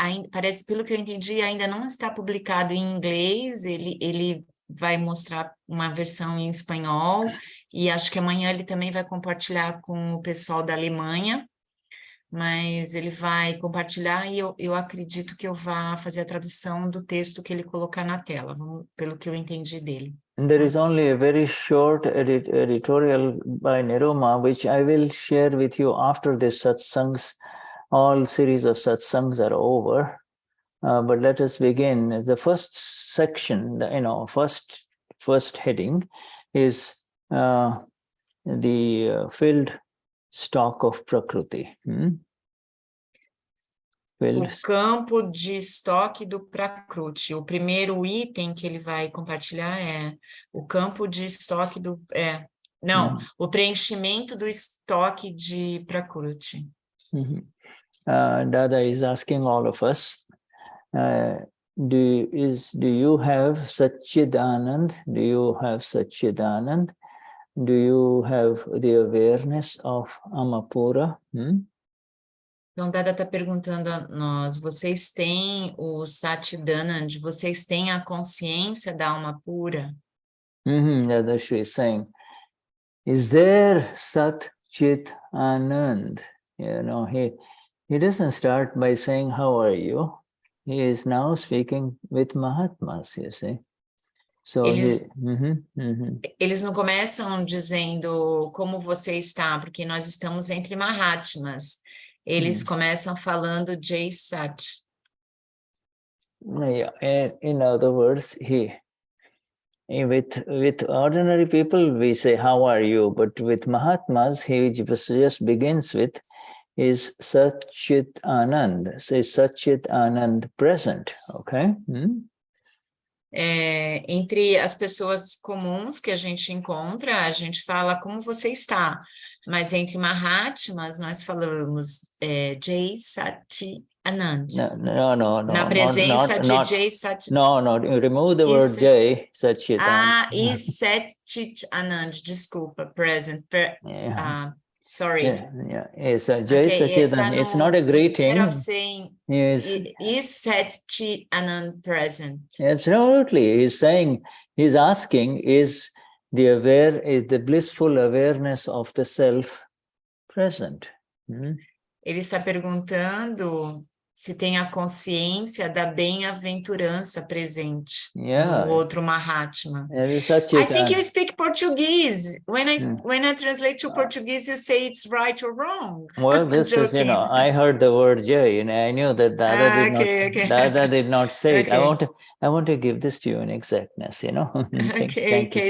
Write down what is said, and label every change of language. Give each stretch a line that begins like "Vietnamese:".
Portuguese: Parece, pelo que eu entendi, ainda não está publicado em inglês, ele vai mostrar uma versão em espanhol e acho que amanhã ele também vai compartilhar com o pessoal da Alemanha. Mas ele vai compartilhar e eu acredito que eu vá fazer a tradução do texto que ele colocar na tela, pelo que eu entendi dele.
English: And there is only a very short editorial by Niruma, which I will share with you after this satsangs. All series of satsangs are over, but let us begin. The first section, first heading is the filled stock of Prakriti.
Portuguese: O campo de estoque do Prakriti. O primeiro item que ele vai compartilhar é o campo de estoque do... o preenchimento do estoque de Prakriti.
English: Dada is asking all of us, do you have Satchidanand? Do you have Satchidanand? Do you have the awareness of Amapura?
Portuguese: Então, Dada está perguntando a nós, vocês têm o Satchidanand, vocês têm a consciência da alma pura?
English: Dadashri is saying, is there Sat Chit Anand? He doesn't start by saying, how are you? He is now speaking with Mahatmas, you see. So
Portuguese: eles não começam dizendo como você está, porque nós estamos entre Mahatmas. Eles começam falando Jai Sat.
English: Yeah, in other words, with ordinary people we say, how are you? But with Mahatmas, he just begins with is Sat Chit Anand. Say Sat Chit Anand present, okay?
Portuguese: Entre as pessoas comuns que a gente encontra, a gente fala como você está, mas entre Mahatmas nós falamos Jai Sat Anand.
English: No.
Portuguese: Na presença de Jai Sat...
English: No, remove the word Jai Sat Chit Anand. Is Sat Chit Anand,
Portuguese: desculpa,
English: present. Sorry. Yeah. It's Jai Satchidanand. It's not a greeting. Instead of saying, is Sat Chit Anand present? Absolutely. He's asking, is the blissful awareness of the self present?
Portuguese: Ele está perguntando se tem a consciência da bem-aventurança presente
English: Yeah.
Portuguese: no outro Mahatma.
English: I think you speak Portuguese. When I translate to Portuguese, you say it's right or wrong. Well, this is, I heard the word Jai, and I knew that Dada did not say it. I want to give this to you in exactness, Thank you.